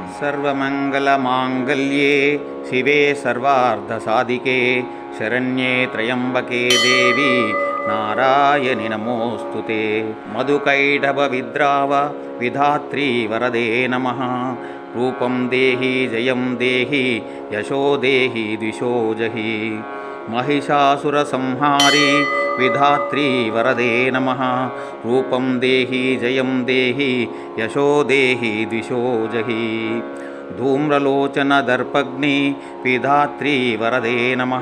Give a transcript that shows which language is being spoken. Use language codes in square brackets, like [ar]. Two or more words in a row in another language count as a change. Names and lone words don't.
[sa] సర్వమంగళమాంగళ్యే శివే సర్వార్ధసాధికే శరణ్యే త్రయంబకే దేవి నారాయణి నమోస్తుతే. మధుకైటభ విద్రావ విధాత్రీ వరదే నమః. రూపం దేహి జయం దేహి యశో దేహి ద్విషో జహి. महिषासुर संहारी विधात्री वरदे नमः. रूपं देहि जयं देहि यशो देहि द्विषो जहि. धूम्रलोचन दर्पग्नि विधात्री वरदे नमः.